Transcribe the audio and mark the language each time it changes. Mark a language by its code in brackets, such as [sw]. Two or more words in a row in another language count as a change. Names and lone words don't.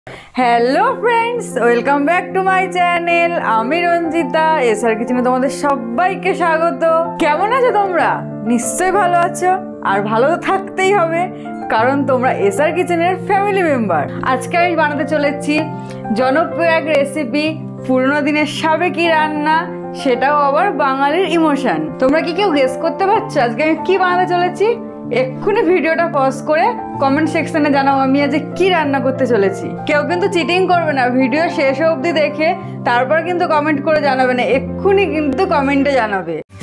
[en] Hello friends welcome back to my channel [bn] আমি রঞ্জিতা এসআর কিচেনে তোমাদের সবাইকে স্বাগত। কেমন আছো তোমরা? নিশ্চয় ভালো আছো আর ভালো তো থাকতেই হবে কারণ তোমরা এসআর কিচেনের [en] family member. [bn] আজকে আমি বানাতে চলেছি জনপ্রিয় এক রেসিপি পুরানো দিনের সাবেকি রান্না, সেটাও আবার বাঙালির ইমোশন। তোমরা কি কেউ গেস করতে পারছো আজকে আমি কি বানাতে চলেছি? এক্ষুনি ভিডিওটা পজ করে কমেন্ট সেকশনে জানাও আমি আজ কি রান্না করতে চলেছি। কেউ কিন্তু চিটিং করবে না, ভিডিও শেষ অবধি দেখে তারপর কিন্তু কমেন্ট করে জানাবে না, এক্ষুনি কিন্তু কমেন্টে জানাবে।